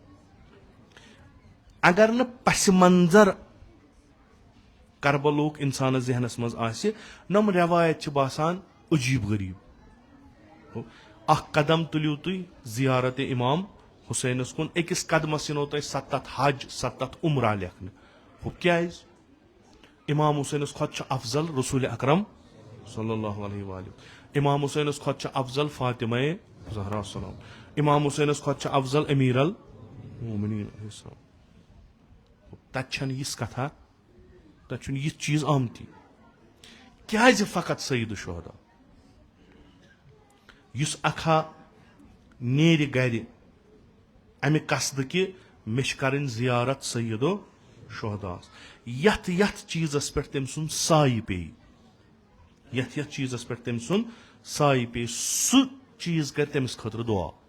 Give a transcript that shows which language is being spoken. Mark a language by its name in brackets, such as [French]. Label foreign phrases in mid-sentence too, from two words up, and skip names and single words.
[Kashmiri] اگر نہٕ پسہِ منظر کربلُک انسانس ذہنس منٛز آسہِ نۄم رٮ۪وایت چھِ باسان عجیٖب غریٖب اکھ قدم تُلِو تُہۍ زیارت امام حُسینس کُن أکِس قدمس یِنو تۄہہِ 7 حج 7 عمرہ لیکھنہٕ ہُہ کیازِ امام حُسینس کھۄتہٕ چھُ افضل رسول اکرم [Arabic] صلی اللہ علیہ وآلہ [Kashmiri] امام حُسینس کھۄتہٕ چھُ افضل فاطمہ زہرا سلام امام حُسینس کھۄتہٕ چھُ افضل امیر المومنین تتہِ چھنہٕ یِژھ کتھا تتہِ چھُنہٕ یِتھ چیٖز آمتی کیازِ فقط سیدو شہدا یُس اکھا نیرِ گرِ امہِ قصدٕ کہِ مےٚ چھِ کرٕنۍ زیارت سیدو شہداس یتھ چیٖزس پٮ۪ٹھ تٔمۍ سُنٛد سایہِ پیٚیہِ یتھ چیٖزس پٮ۪ٹھ تٔمۍ سُنٛد سایہِ پیٚیہِ سُہ چیٖز کرِ تٔمِس خٲطرٕ دُعا